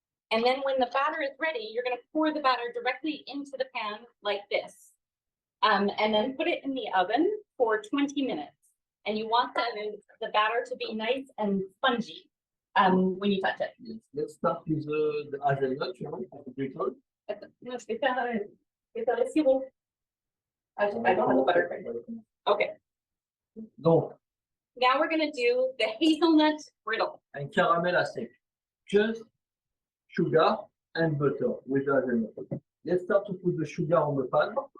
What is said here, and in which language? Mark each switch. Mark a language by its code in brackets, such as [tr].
[en] And then when the batter is ready, you're going to pour the batter directly into the pan like this. And then put it in the oven for 20 minutes. And you want the batter to be nice and spongy when you touch it. Yes. Let's start with the hazelnut, the brittle. [fr] No, je vais faire le sirop. [en] I don't have the buttercream. Okay. [fr] Donc, [en] now we're going to do the hazelnut brittle. And [fr] caramel à sec. [en] Just sugar and butter with the hazelnut. Let's start to put the sugar on the pan.